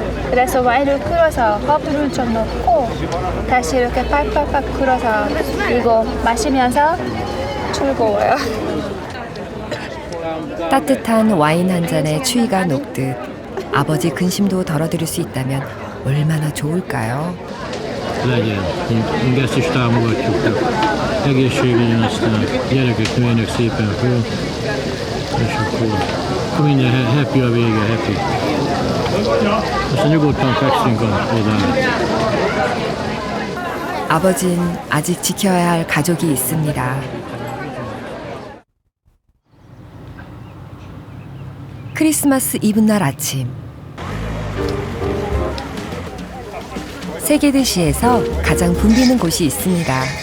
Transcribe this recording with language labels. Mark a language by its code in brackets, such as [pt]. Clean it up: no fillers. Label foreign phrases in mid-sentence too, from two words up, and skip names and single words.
[ko] 그래서 와인을 끓여서 허브를 좀 넣고 다시 이렇게 팍팍팍 끓여서 이거 마시면서 즐거워요. 따뜻한 와인 한 잔에 추위가 녹듯 아버지 근심도 덜어드릴 수 있다면 얼마나 좋을까요? [hu] Legyen. Mi ezt is támogatjuk. Tehát egészségügyen, aztán gyerekek nőjenek szépen föl, és akkor minden happy a vége, happy. Aztán nyugodtan fekszünk a odára. [ko] 아버진 아직 지켜야 할 가족이 있습니다. 크리스마스 이브날 아침. 세계도시에서 가장 붐비는 곳이 있습니다.